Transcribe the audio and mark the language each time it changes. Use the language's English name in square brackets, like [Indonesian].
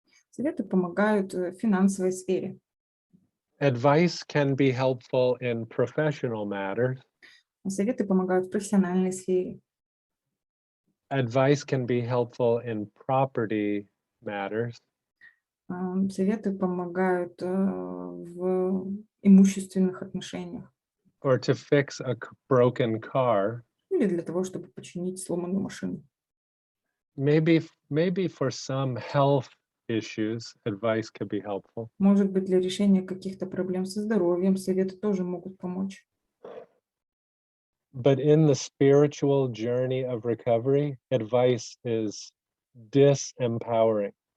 [Russian] Советы помогают в финансовой сфере. [English] Advice can be helpful in professional matters. [Russian] Советы помогают в профессиональной сфере. [English] Advice can be helpful in property matters. [Russian] Советы помогают в имущественных отношениях. [English] Or to fix a broken car. [Russian] Или для того, чтобы починить сломанную машину. [English] Maybe for some health issues, advice could be helpful. [Russian] Может быть, для решения каких-то проблем со здоровьем советы тоже могут помочь. [English] But in the spiritual journey of recovery, advice is disempowering.